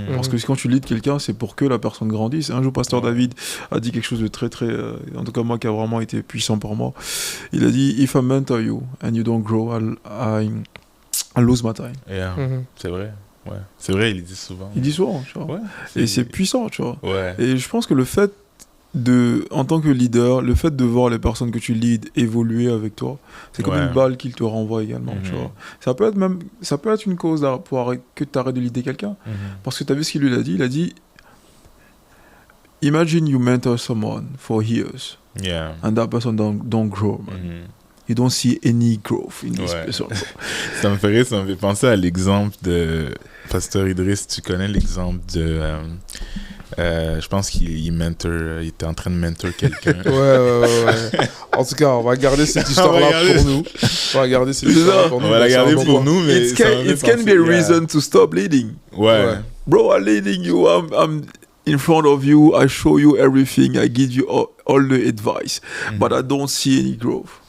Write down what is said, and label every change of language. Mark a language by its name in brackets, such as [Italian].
[French] Parce que quand tu leads quelqu'un, c'est pour que la personne grandisse. Un jour, pasteur David a dit quelque chose de très, très... en tout cas, moi, qui a vraiment été puissant pour moi. Il a dit, [English] if I mentor you and you don't grow, I lose my time. [French] C'est vrai. Ouais. C'est vrai, il le dit souvent. Il dit souvent, tu vois. Ouais. Et c'est puissant, tu vois. Ouais. Et je pense que le fait en tant que leader, le fait de voir les personnes que tu leads évoluer avec toi, c'est comme Ouais. une balle qu'il te renvoie également, tu vois. Ça peut être une cause que tu arrêtes de leader quelqu'un. Parce que tu as vu ce qu'il lui a dit. Il a dit, [English] imagine you mentor someone for years Yeah. and that person don't grow, man. You don't see any growth in this [French] Ouais. [English] person. [French] Ça me fait penser à l'exemple de Pasteur Idriss. Tu connais l'exemple de... je pense qu'il était en train de mentor quelqu'un. Ouais. En tout cas, on va garder cette histoire-là pour nous. On va garder cette histoire pour nous. On va la garder pour nous, mais [English] It can be a reason to stop leading. [French] Ouais. [English] Bro, I'm leading you. I'm in front of you. I show you everything. I give you all the advice. But I don't see any growth.